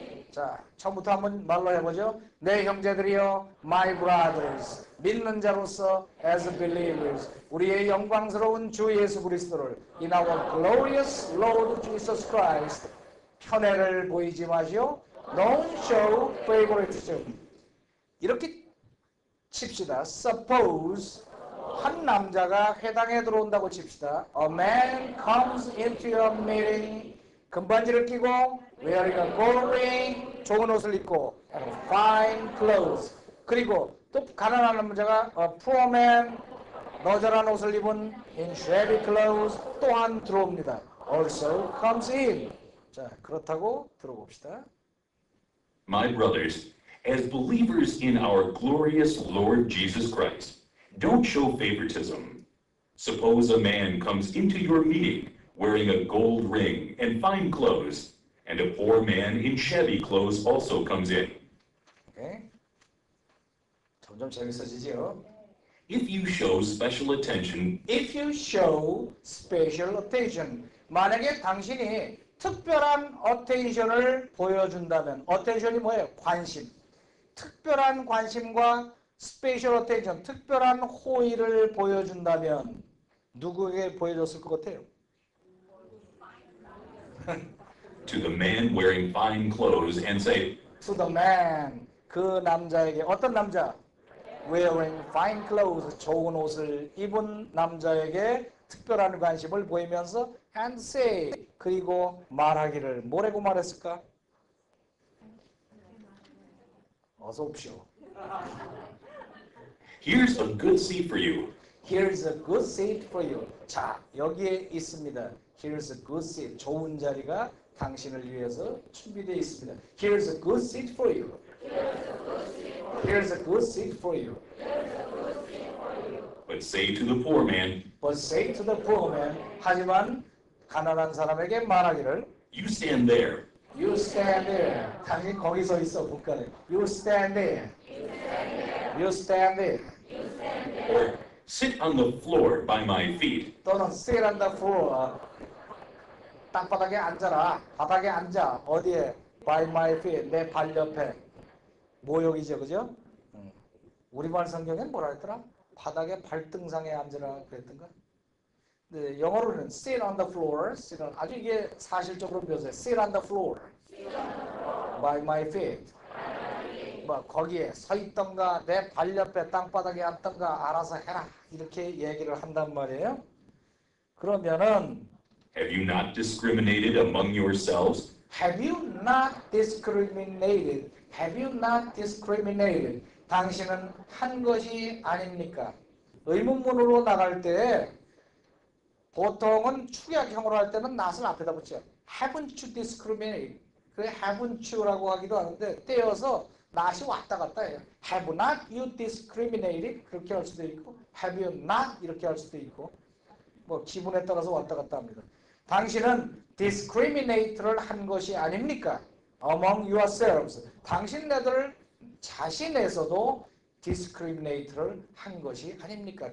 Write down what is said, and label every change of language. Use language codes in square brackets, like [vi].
[ko] 자, 처음부터 한번 말로 해보죠. 내 형제들이여, [en] my brothers, [ko] 믿는 자로서 [en] as believers, [ko] 우리의 영광스러운 주 예수 그리스도를 [en] in our glorious Lord Jesus Christ, [ko] 편애를 보이지 마시오. [en] Don't show favoritism. [ko] 이렇게 칩시다. [en] Suppose [ko] 한 남자가 회당에 들어온다고 칩시다. [en] A man comes into your meeting. [ko] 금반지를 끼고 [en] wearing a gold ring, [ko] 좋은 옷을 입고 [en] and fine clothes. [ko] 그리고 또 가난한 남자가 [en] a poor man, [ko] 너절한 옷을 입은 [en] in shabby clothes [ko] 또한 들어옵니다. [en] Also comes in. [ko] 자, 그렇다고 들어봅시다. [en] My brothers, as believers in our glorious Lord Jesus Christ, don't show favoritism. Suppose a man comes into your meeting wearing a gold ring and fine clothes, and a poor man in shabby clothes also comes in. [ko] 오케이. 점점 재밌어지죠. [en] If you show special attention, If you show special attention, [ko] 만약에 당신이 특별한 attention을 보여준다면, attention이 뭐예요? 관심. 특별한 관심과 [en] special attention, [ko] 특별한 호의를 보여준다면 누구에게 보여줬을 것 같아요? [en] to the man wearing fine clothes and say, To the man, [ko] 그 남자에게, 어떤 남자? [en] Wearing fine clothes, [ko] 좋은 옷을 입은 남자에게 특별한 관심을 보이면서 [en] and say, [ko] 그리고 말하기를 뭐라고 말했을까? 어서 옵시오. [en] here's a good seat for you. Here's a good seat for you. [ko] 자, 여기에 있습니다. [en] Here's a good seat. [ko] 좋은 자리가 당신을 위해서 준비되어 있습니다. [en] Here's a good seat for you. Here's a good seat for you. But say to the poor man, But say to the poor man, [ko] 하지만 가난한 사람에게 말하기를 [en] you stand there. You stand there. [ko] 당신 거기 서 있어, 북한에. [en] You stand there. You stand there. Or sit on the floor by my feet. [ko] 또는 [en] sit on the floor. 땅바닥에 앉아라. 바닥에 앉아. 어디에? By my feet. 내 발 옆에. 모욕이죠, 그죠? 우리말 성경엔 뭐라 했더라? 바닥에 발등상에 앉으라 그랬던가? [ko] 네, 영어로는 [en] sit on the floor. sit on, [ko] 아주 이게 사실적으로 묘사해. [en] sit on the floor. by my feet. [ko] 뭐 거기에 서 있던가 내 발 옆에 땅바닥에 앉던가 알아서 해라. 이렇게 얘기를 한단 말이에요. 그러면은 [en] Have you not discriminated among yourselves? Have you not discriminated? Have you not discriminated? [ko] 당신은 한 것이 아닙니까? 의문문으로 나갈 때 보통은 축약형으로 할 때는 not을 앞에다 붙여요. [en] Haven't you discriminated? [ko] 그 haven't you라고 하기도 하는데 떼어서 not이 왔다 갔다 해요. [en] Have not you discriminated? [ko] 그렇게 할 수도 있고 [en] Have you not? [ko] 이렇게 할 수도 있고 뭐 기분에 따라서 왔다 갔다 합니다. 당신은 discriminate를 한 것이 아닙니까? [en] Among yourselves. [ko] 당신네들 자신에서도 discriminate를 한 것이 아닙니까?